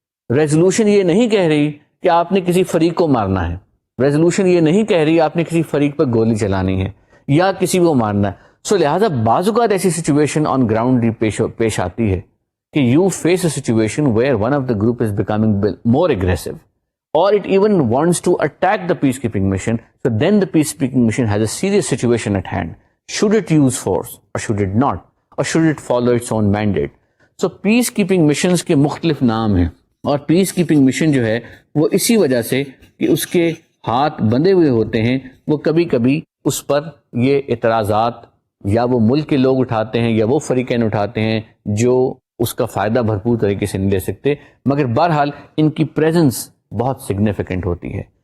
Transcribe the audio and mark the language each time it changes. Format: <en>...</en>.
<ur>Resolution یہ نہیں کہہ رہی کہ آپ نے کسی فریق کو مارنا ہے، ریزولوشن یہ نہیں کہہ رہی آپ نے کسی فریق پر گولی چلانی ہے یا کسی کو مارنا ہے.</ur> <en>so</en> <ur>لہٰذا بعض اوقات ایسی</ur> <en>situation on ground</en> <ur>پیش آتی ہے کہ</ur> <en>You face a situation where one of the group is becoming more aggressive or it even wants to attack the peacekeeping mission, so then the peacekeeping mission has a serious situation at hand. Should it use force or should it not, or should it follow its own mandate? So peacekeeping missions</en> <ur>کے مختلف نام ہیں، اور peacekeeping mission جو ہے وہ اسی وجہ سے کہ اس کے ہاتھ بندھے ہوئے ہوتے ہیں، وہ کبھی کبھی اس پر یہ اعتراضات یا وہ ملک کے لوگ اٹھاتے ہیں یا وہ فریقین اٹھاتے ہیں جو اس کا فائدہ بھرپور طریقے سے نہیں لے سکتے، مگر بہرحال ان کی پریزنس بہت سگنیفیکنٹ ہوتی ہے.</ur>